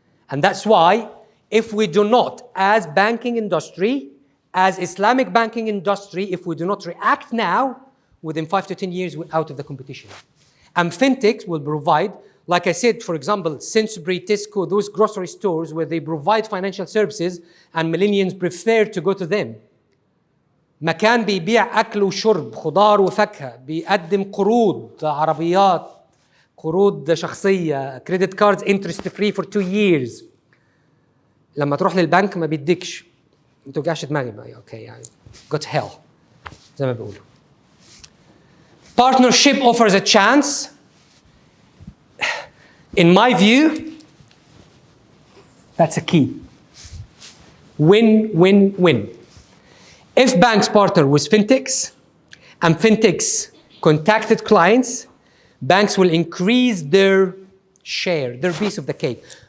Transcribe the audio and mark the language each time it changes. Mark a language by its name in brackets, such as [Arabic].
[English] And that's why if we do not, as banking industry, as Islamic banking industry, if we do not react now, within 5 to 10 years, we're out of the competition. And fintechs will provide, like I said, for example, Sainsbury's, Tesco, those grocery stores where they provide financial services and millennials prefer to go to them. [Arabic] مكان بيبيع أكل وشرب، خضار وفاكهة، بيقدم قروض، عربيات، قروض شخصية، [English] credit cards interest free for 2 years. [Arabic] لما تروح للبنك ما بيديكش. ما توجعش دماغي بقى، اوكي يعني [English] go to hell [Arabic] زي ما بيقولوا. [English] Partnership offers a chance. In my view, that's a key. Win, win, win. If banks partner with fintechs and fintechs contacted clients, banks will increase their share, their piece of the cake.